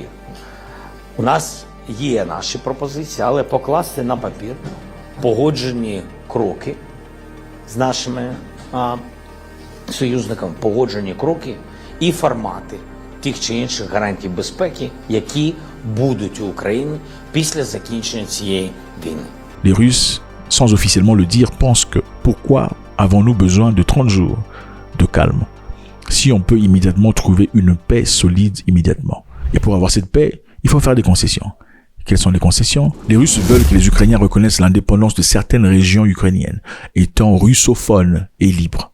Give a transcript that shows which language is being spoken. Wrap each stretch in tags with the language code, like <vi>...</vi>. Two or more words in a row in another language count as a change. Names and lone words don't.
<uk>У нас є наші пропозиції, але покласти на папір погоджені кроки з нашими союзниками, погоджені кроки і формати тих чи інших гарантій безпеки, які будуть у Україні після закінчення цієї війни.</uk> <fr>Les Russes, sans officiellement le dire, pensent que pourquoi avons-nous besoin de 30 jours de calme si on peut immédiatement trouver une paix solide immédiatement? Et pour avoir cette paix, il faut faire des concessions. Quelles sont les concessions? Les Russes veulent que les Ukrainiens reconnaissent l'indépendance de certaines régions ukrainiennes, étant russophones et libres.</fr>